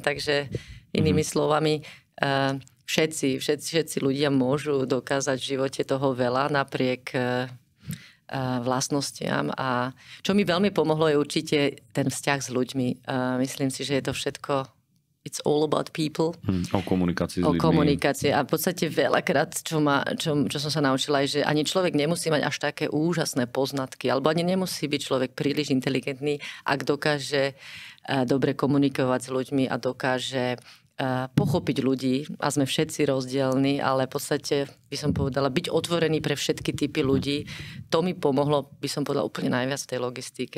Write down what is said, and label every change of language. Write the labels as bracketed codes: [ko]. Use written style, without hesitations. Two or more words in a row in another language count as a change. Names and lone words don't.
[sk] Takže inými slovami, všetci ľudia môžu dokázať v živote toho veľa napriek vlastnostiam. A čo mi veľmi pomohlo je určite ten vzťah s ľuďmi. Myslím si, že je to všetko [en] it's all about people. [sk] O komunikácii s ľuďmi. O komunikácii. A v podstate veľakrát, čo som sa naučila, je, že ani človek nemusí mať až také úžasné poznatky, alebo ani nemusí byť človek príliš inteligentný, ak dokáže dobre komunikovať s ľuďmi a dokáže pochopiť ľudí, a sme všetci rozdielni, ale v podstate by som povedala, byť otvorený pre všetky typy ľudí, to mi pomohlo, by som povedala, úplne najviac v tej logistike.